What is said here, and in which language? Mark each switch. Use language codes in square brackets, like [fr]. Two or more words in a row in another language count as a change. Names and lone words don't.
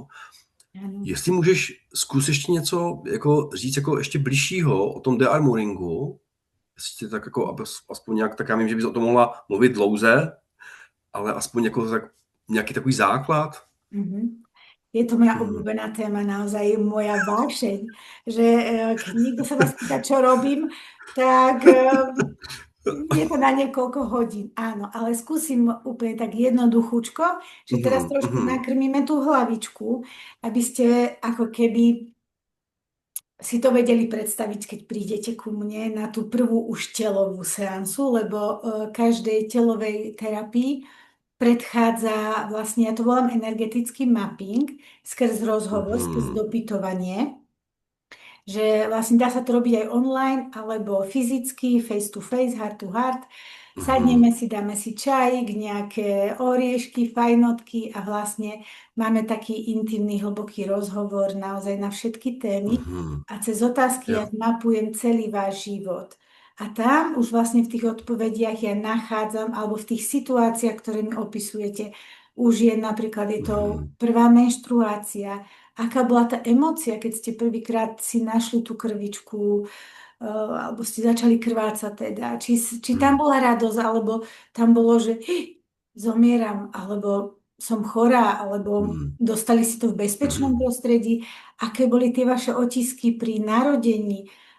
[sk] Áno. [cs] Jestli můžeš zkus ještě něco jako říct jako ještě bližšího o tom dearmoringu, jestli tak jako aspoň nějak, tak já vím, že bys o tom mohla mluvit dlouze, ale aspoň jako tak, nějaký takový základ. [sk] Mhm. Je to moja Mhm. obľúbená téma, naozaj moja vášeň, že keď niekto sa vás pýta, čo robím, tak je to na niekoľko hodín, áno, ale skúsim úplne tak jednoduchúčko, že teraz Mhm, trošku mhm, nakrmíme tú hlavičku, aby ste ako keby si to vedeli predstaviť, keď prídete ku mne na tú prvú už telovú seansu, lebo každej telovej terapii predchádza vlastne, ja to volám energetický mapping, skrz rozhovor, skrz mhm, dopytovanie, že vlastne dá sa to robiť aj online, alebo fyzicky, [en] face to face, heart to heart. [sk] Sadneme si, dáme si čajík, nejaké oriešky, fajnotky a vlastne máme taký intimný, hlboký rozhovor naozaj na všetky témy a cez otázky ja [cs] Jo. [sk] mapujem celý váš život. A tam už vlastne v tých odpovediach ja nachádzam, alebo v tých situáciách, ktoré mi opisujete, už je napríklad je to prvá menštruácia, aká bola tá emócia, keď ste prvýkrát si našli tú krvičku, alebo ste začali krvácať teda, či tam bola radosť, alebo tam bolo, že zomieram, alebo som chorá, alebo dostali si to v bezpečnom prostredí, aké boli tie vaše otisky pri narodení,